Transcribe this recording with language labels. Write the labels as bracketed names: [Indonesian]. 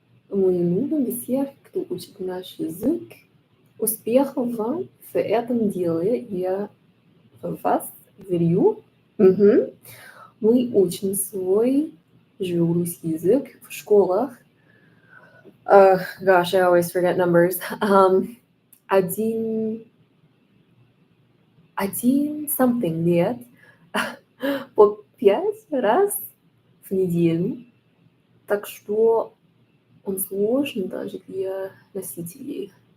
[Russian] Мы любим всех, кто учит наш язык. Успехов вам в этом деле. Я в вас верю. Мы учим свой русский язык в школах. [English] Gosh, I always forget numbers. [Russian] Один [English] something [Russian] лет по 5 раз в неделю. Так что он сложен даже для носителей.